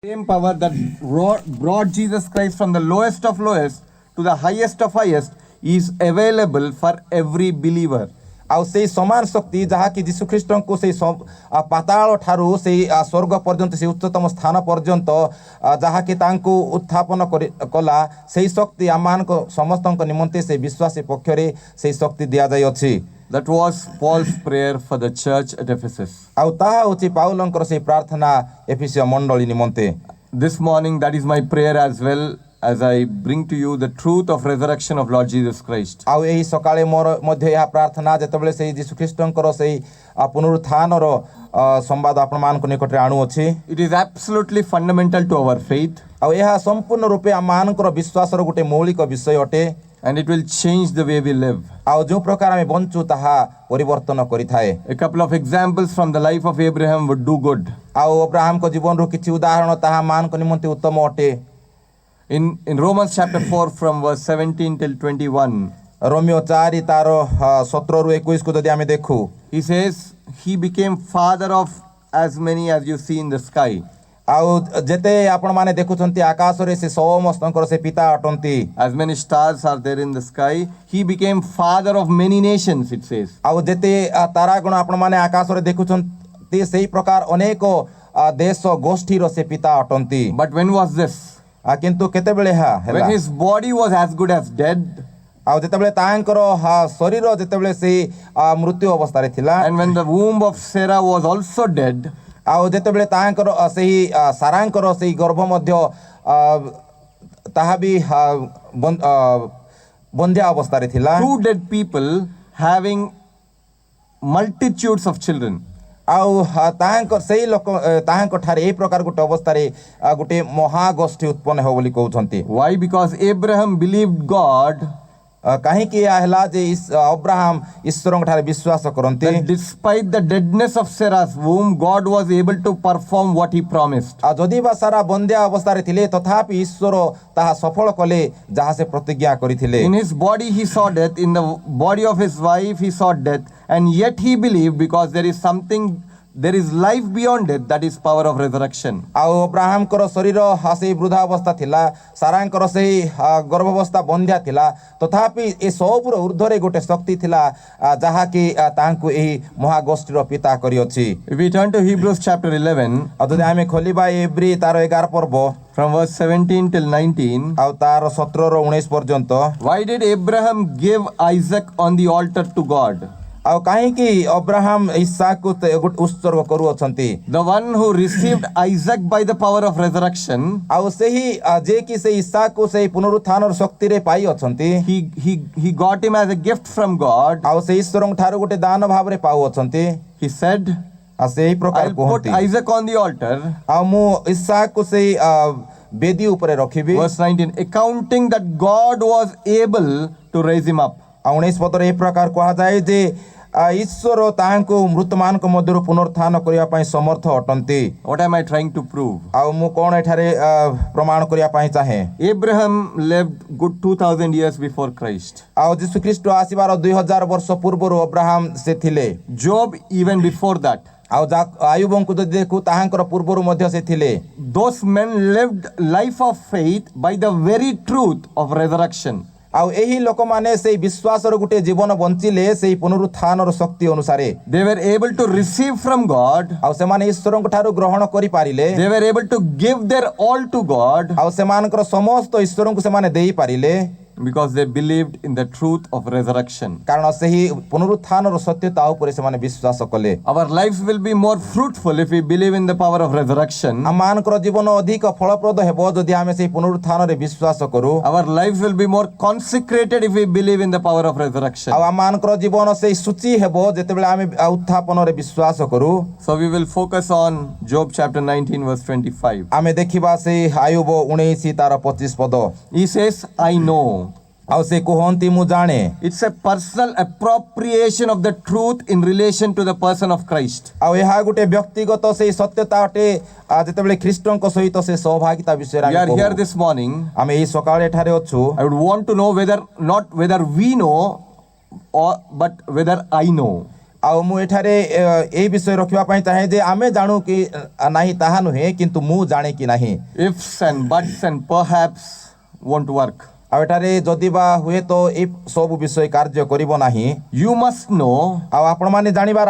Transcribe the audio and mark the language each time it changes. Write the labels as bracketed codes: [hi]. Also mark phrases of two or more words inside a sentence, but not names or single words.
[en] Same power that brought Jesus Christ from the lowest of lowest to the highest of highest is available for every believer. [or] ଆଉ ସେଇ ସମାନ ଶକ୍ତି ଯାହାକି ଯୀଶୁଖ୍ରୀଷ୍ଟଙ୍କୁ ସେଇ ପାତାଳ ଠାରୁ ସେଇ ସ୍ୱର୍ଗ ପର୍ଯ୍ୟନ୍ତ ସେଇ ଉଚ୍ଚତମ ସ୍ଥାନ ପର୍ଯ୍ୟନ୍ତ ଯାହାକି ତାଙ୍କୁ ଉତ୍ଥାପନ କଲା ସେଇ ଶକ୍ତି ଆମମାନଙ୍କ ସମସ୍ତଙ୍କ ନିମନ୍ତେ ସେଇ ବିଶ୍ୱାସୀ ପକ୍ଷରେ ସେଇ ଶକ୍ତି ଦିଆଯାଇଅଛି. [en] That was Paul's prayer for the church at Ephesus. [or] ଆଉ ତାହା ହେଉଛି ପାଉଲଙ୍କର ସେଇ ପ୍ରାର୍ଥନା ଏଫେସୀୟ ମଣ୍ଡଳୀ ନିମନ୍ତେ. [en] This morning, that is my prayer as well, as I bring to you the truth of resurrection of Lord Jesus Christ. [or] ଆଉ ଏହି ସକାଳେ ମୋର ମଧ୍ୟ ଏହା ପ୍ରାର୍ଥନା ଯେତେବେଳେ ସେଇ ଯୀଶୁଖ୍ରୀଷ୍ଟଙ୍କର ସେଇ ପୁନରୁତ୍ଥାନର ସମ୍ବାଦ ଆପଣମାନଙ୍କ ନିକଟରେ ଆଣୁଅଛି. [en] It is absolutely fundamental to our faith. [or] ଆଉ ଏହା ସମ୍ପୂର୍ଣ୍ଣ ରୂପେ ଆମମାନଙ୍କର ବିଶ୍ୱାସର ଗୋଟେ ମୌଳିକ ବିଷୟ ଅଟେ. [en] And it will change the way we live. [or] ଆଉ ଯେଉଁ ପ୍ରକାର ଆମେ ବଞ୍ଚୁ ତାହା ପରିବର୍ତ୍ତନ କରିଥାଏ. [en] A couple of examples from the life of Abraham would do good. [or] ଆଉ ଅବ୍ରାହାମଙ୍କ ଜୀବନରୁ କିଛି ଉଦାହରଣ ତାହା ମାନଙ୍କ ନିମନ୍ତେ ଉତ୍ତମ ଅଟେ. [en] In Romans chapter 4 from verse 17 till 21. [or] ରୋମିଓ 4 ତାର 17 ରୁ 21 କୁ ଯଦି ଆମେ ଦେଖୁ, [en] he says he became father of as many as you see in the sky. [or] ଆଉ ଯେତେ ଆପଣମାନେ ଦେଖୁଛନ୍ତି ଆକାଶରେ ସେ ସମସ୍ତଙ୍କର ସେ ପିତା ଅଟନ୍ତି. [en] As many stars are there in the sky, he became father of many nations, it says. [or] ଆଉ ଯେତେ ତାରାଗଣ ଆପଣମାନେ ଆକାଶରେ ଦେଖୁଛନ୍ତି ସେଇ ପ୍ରକାର ଅନେକ ଦେଶ ଗୋଷ୍ଠୀର ସେ ପିତା ଅଟନ୍ତି. [en] But when was this? [or] କିନ୍ତୁ କେତେବେଳେ ଏହା ହେଲା? [en] When his body was as good as dead. [or] ଆଉ ଯେତେବେଳେ ତାଙ୍କର ଶରୀର ଯେତେବେଳେ ସେଇ ମୃତ୍ୟୁ ଅବସ୍ଥାରେ ଥିଲା. [en] And when the womb of Sarah was also dead. [or] ଆଉ ଯେତେବେଳେ ତାଙ୍କର ସେହି ସାରାଙ୍କର ସେଇ ଗର୍ଭ ମଧ୍ୟ ତାହା ବି ବନ୍ଧ୍ୟା ଅବସ୍ଥାରେ ଥିଲା. [en] Two dead people having multitudes of children. [or] ଆଉ ତାହାଙ୍କ ସେଇ ଲୋକ ତାହାଙ୍କ ଠାରେ ଏହି ପ୍ରକାର ଗୋଟେ ଅବସ୍ଥାରେ ଗୋଟେ ମହାଗୋଷ୍ଠୀ ଉତ୍ପନ୍ନ ହେବ ବୋଲି କହୁଛନ୍ତି. [en] Why? Because Abraham believed God. [or] କାହିଁକି ଏହା ହେଲା ଯେ ଅବ୍ରାହମ ଈଶ୍ୱରଙ୍କ ଠାରେ ବିଶ୍ୱାସ କରନ୍ତି. [en] Despite the deadness of Sarah's womb, God was able to perform what he promised. [or] ଆଉ ଯଦି ବା ସାରା ବନ୍ଧ୍ୟା ଅବସ୍ଥାରେ ଥିଲେ ତଥାପି ଈଶ୍ୱର ତାହା ସଫଳ କଲେ ଯାହା ସେ ପ୍ରତିଜ୍ଞା କରିଥିଲେ. [en] In his body he saw death, in the body of his wife he saw death, and yet he believed because there is life beyond death, that is power of resurrection. [or] ଆଉ ଅବ୍ରାହମଙ୍କର ଶରୀର ସେଇ ବୃଦ୍ଧା ଅବସ୍ଥା ଥିଲା, ସାରାଙ୍କର ସେଇ ଗର୍ଭାବସ୍ଥା ବନ୍ଧ୍ୟା ଥିଲା, ତଥାପି ଏ ସବୁର ଉର୍ଦ୍ଧ୍ୱରେ ଗୋଟେ ଶକ୍ତି ଥିଲା ଯାହାକି ତାଙ୍କୁ ଏହି ମହାଗୋଷ୍ଠୀର ପିତା କରିଅଛି. [en] If we turn to Hebrews chapter 11, [or] ଆଉ ଯଦି ଆମେ ଖୋଲିବା ଏବ୍ରୀ ତାର 11 ପର୍ବ [en] from verse 17 till 19, [or] ଆଉ ତାର 17 ରୁ 19 ପର୍ଯ୍ୟନ୍ତ. [en] why did Abraham give Isaac on the altar to God? [or] ଆଉ କାହିଁକି ଅବ୍ରାହମ ଇସାକକୁ ଉତ୍ସର୍ଗ କରୁଅଛନ୍ତି? [en] The one who received Isaac by the power of resurrection, [or] ଆଉ ସେହି ଯେ କି ସେ ଇସାକକୁ ସେହି ପୁନରୁତ୍ଥାନର ଶକ୍ତିରେ ପାଇ ଅଛନ୍ତି, [en] he got him as a gift from God. [or] ଆଉ ସେ ଈଶ୍ୱରଙ୍କ ଠାରୁ ଗୋଟେ ଦାନ ଭାବରେ ପାଉଅଛନ୍ତି. [en] He said, [or] ଆଉ ସେହି ପ୍ରକାର [en] I'll put [or] କୁହନ୍ତି, [en] Isaac on the altar. [or] ଆଉ ମୁଁ ଇସାକକୁ ସେହି ବେଦୀ ଉପରେ ରଖିବି. [en] Verse 19, accounting that God was able to raise him up. [or] ଆଉ 19 ପଦରେ ଏହି ପ୍ରକାର କୁହାଯାଏ ଯେ ଈଶ୍ୱର ତାହାଙ୍କୁ ମୃତମାନଙ୍କ ମଧ୍ୟରୁ ପୁନରୁତ୍ଥାନ କରିବା ପାଇଁ ସମର୍ଥ ଅଟନ୍ତି. [en] What am I trying to prove? [or] ଆଉ ମୁଁ କ'ଣ ଏଠାରେ ପ୍ରମାଣ କରିବା ପାଇଁ ଚାହେଁ? [en] Abraham lived good 2000 years before Christ. [or] ଆଉ ଯୀଶୁଖ୍ରୀଷ୍ଟ ଆସିବାର 2000 ବର୍ଷ ପୂର୍ବରୁ ଅବ୍ରାହମ ସେ ଥିଲେ. [en] Job even before that. [or] ଆଉ ଆୟୁବଙ୍କୁ ଯଦି ଦେଖୁ ତାହାଙ୍କର ପୂର୍ବରୁ ମଧ୍ୟ ସେ ଥିଲେ. [en] Those men lived life of faith by the very truth of resurrection. [or] ଆଉ ଏହି ଲୋକମାନେ ସେଇ ବିଶ୍ୱାସର ଗୋଟେ ଜୀବନ ବଞ୍ଚିଲେ ସେଇ ପୁନରୁତ୍ଥାନର ଶକ୍ତି ଅନୁସାରେ. [en] They were able to receive from God. [or] ଆଉ ସେମାନେ ଈଶ୍ୱରଙ୍କ ଠାରୁ ଗ୍ରହଣ କରିପାରିଲେ. [en] They were able to give their all to God. [or] ଆଉ ସେମାନଙ୍କର ସମସ୍ତ ଈଶ୍ୱରଙ୍କୁ ସେମାନେ ଦେଇପାରିଲେ. [en] Because they believed in the truth of resurrection. [or] କାରଣ ସେହି ପୁନରୁତ୍ଥାନର ସତ୍ୟତା ଉପରେ ସେମାନେ ବିଶ୍ୱାସ କଲେ. [en] Our lives will be more fruitful if we believe in the power of resurrection. [or] ଆମମାନଙ୍କର ଜୀବନ ଅଧିକ ଫଳପ୍ରଦ ହେବ ଯଦି ଆମେ ସେହି ପୁନରୁତ୍ଥାନରେ ବିଶ୍ୱାସ କରୁ. [en] Our lives will be more consecrated if we believe in the power of resurrection. [or] ଆଉ ଆମମାନଙ୍କର ଜୀବନ ସେହି ସୂଚି ହେବ ଯେତେବେଳେ ଆମେ ଉତ୍ଥାପନରେ ବିଶ୍ୱାସ କରୁ. [en] So we will focus on Job chapter 19 verse 25. [or] ଆମେ ଦେଖିବା ସେହି ଆୟୁବ 19 ତାର 25 ପଦ. [en] He says, I know. [or] ଆଉ ସେ କୁହନ୍ତି ମୁଁ ଜାଣେ. [en] It's a personal appropriation of the truth in relation to the person of Christ. [or] ଆଉ ଏହା ଗୋଟେ ବ୍ୟକ୍ତିଗତ ସେଇ ସତ୍ୟତା ଅଟେ ଯେତେବେଳେ ଖ୍ରୀଷ୍ଟଙ୍କ ସହିତ ସେ ସହଭାଗିତା ବିଷୟରେ [en] We are here this morning. [or] ଆମେ ଏହି ସକାଳେ ଏଠାରେ ଅଛୁ. [en] I would want to know not whether we know but whether I know. [or] ଆଉ ମୁଁ ଏଠାରେ ଏଇ ବିଷୟ ରଖିବା ପାଇଁ ଚାହେଁ ଯେ ଆମେ ଜାଣୁ କି ନାହିଁ ତାହା ନୁହେଁ କିନ୍ତୁ ମୁଁ ଜାଣେ କି ନାହିଁ [en] Ifs and buts and perhaps won't work. [or] ଆଉ ଏଠାରେ ଯଦି ବା ହୁଏ ତ ଏଇ ସବୁ ବିଷୟ କାର୍ଯ୍ୟ କରିବ ନାହିଁ [en] You must know, [or] ଆଉ ଆପଣମାନେ ଜାଣିବାର